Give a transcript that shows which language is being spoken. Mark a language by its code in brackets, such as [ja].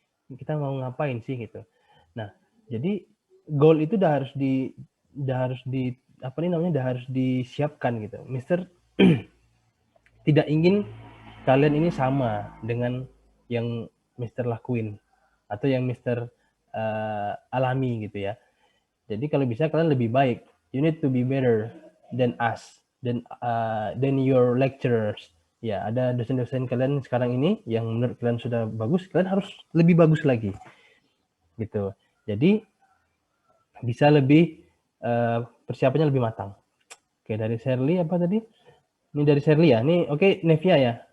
[id] Kita mau ngapain sih gitu. Nah, jadi goal itu udah harus disiapkan gitu. Mister tidak ingin kalian ini sama dengan yang Mister lakuin atau yang Mister alami gitu ya. Jadi kalau bisa kalian lebih baik. [en] You need to be better than us, than your lecturers. [id] Ya, ada dosen-dosen kalian sekarang ini yang menurut kalian sudah bagus, kalian harus lebih bagus lagi. Gitu. Jadi bisa lebih persiapannya lebih matang. Oke, dari Shirley apa tadi? Ini dari Shirley ya. Ini oke, Nevia ya.